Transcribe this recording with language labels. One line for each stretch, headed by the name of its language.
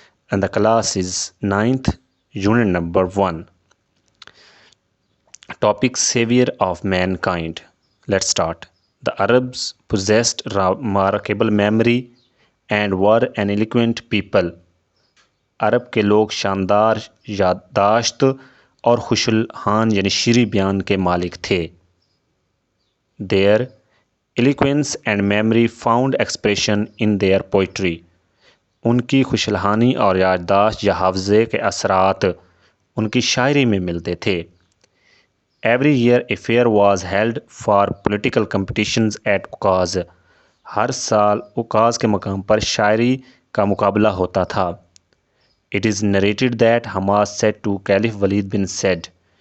English: And the class is 9th, unit number 1. Topic: Saviour of mankind. Let's start. The Arabs possessed remarkable memory and were an eloquent people.
Urdu: عرب کے لوگ شاندار یادداشت اور خوش الحان یعنی شیریں بیان کے مالک تھے.
English: Their eloquence and memory found expression in their poetry.
Urdu: ان کی خوش الحانی اور یادداشت یا حافظے کے اثرات ان کی شاعری میں ملتے تھے.
English: Every year a fair was held for political competitions at Ukaz.
Urdu: ہر سال اکاز کے مقام پر شاعری کا مقابلہ ہوتا تھا.
English: It is narrated that Hammad said to Caliph Walid bin Yazid.